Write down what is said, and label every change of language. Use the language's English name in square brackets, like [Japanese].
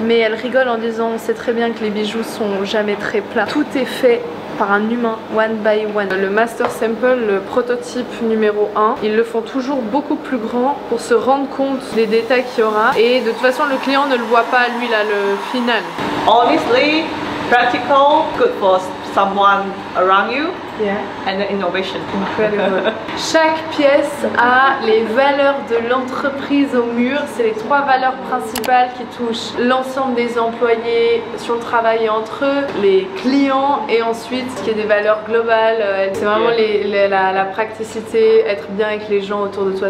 [French] Mais elle rigole en disant on sait très bien que les bijoux sont jamais très plats. Tout est fait par un humain, [English] one by one. [French] Le master sample, le prototype numéro 1, ils le font toujours beaucoup plus grand pour se rendre compte des détails qu'il y aura. Et de toute façon le client ne le voit pas lui là, le final. [English] Honestly, practical, good for someone around you. Yeah. And the innovation. Incredible. [French] Chaque pièce a les valeurs de l'entreprise au mur. C'est les 3 valeurs principales qui touchent l'ensemble des employés sur le travail et entre eux, les clients et ensuite ce qui est des valeurs globales. C'est vraiment la praticité, être bien avec les gens autour de toi.